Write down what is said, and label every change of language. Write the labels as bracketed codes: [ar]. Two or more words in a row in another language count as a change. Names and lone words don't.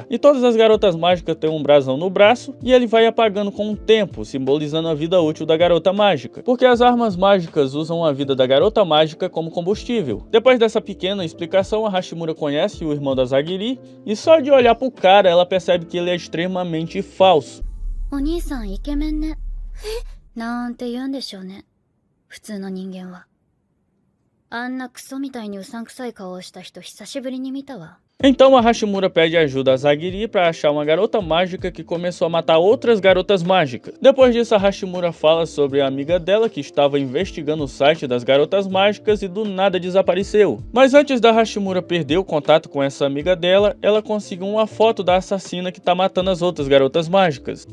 [pt] E todas as garotas mágicas têm um brasão no braço e ele vai apagando com o tempo, simbolizando a vida útil da garota mágica. Porque as armas mágicas usam a vida da garota mágica como combustível. Depois dessa pequena explicação, a Hashimura conhece o irmão da Zagiri e só de olhar pro cara ela percebe que ele é extremamente falso. [ja] お兄さんイケメンね。なんて言うんでしょうね。普通の人間は。あんなクソみたいにうさんくさい顔をした人久しぶりに見たわ。 [pt] Então a Hashimura pede ajuda a Zagiri para achar uma garota mágica que começou a matar outras garotas mágicas. Depois disso, a Hashimura fala sobre a amiga dela que estava investigando o site das garotas mágicas e do nada desapareceu. Mas antes da Hashimura perder o contato com essa amiga dela, ela conseguiu uma foto da assassina que está matando as outras garotas mágicas.